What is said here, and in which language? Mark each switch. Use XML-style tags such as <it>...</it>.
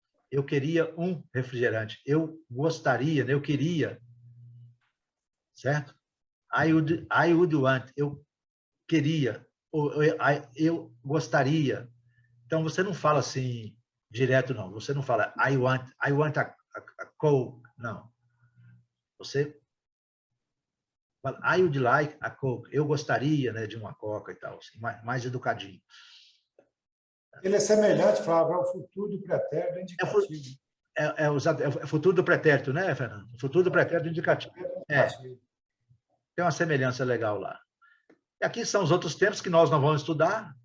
<pt>Eu queria um refrigerante. Eu gostaria, né? Eu queria. Certo?</pt> <en>I would want.</en> <pt>Eu queria. Eu gostaria. Então, você não fala assim direto, não. Você não fala,</pt> <en>I want a Coke.</en> <pt>Não. Você fala,</pt> <en>I would like a Coke.</en> <pt>Eu gostaria, né, de uma Coca e tal, assim, mais educadinho. Ele é semelhante, Flávio, ao futuro do pretérito indicativo. É o futuro do pretérito, né, Fernando? O futuro do pretérito indicativo. Tem uma semelhança legal lá. E aqui são os outros tempos que nós não vamos estudar.</pt>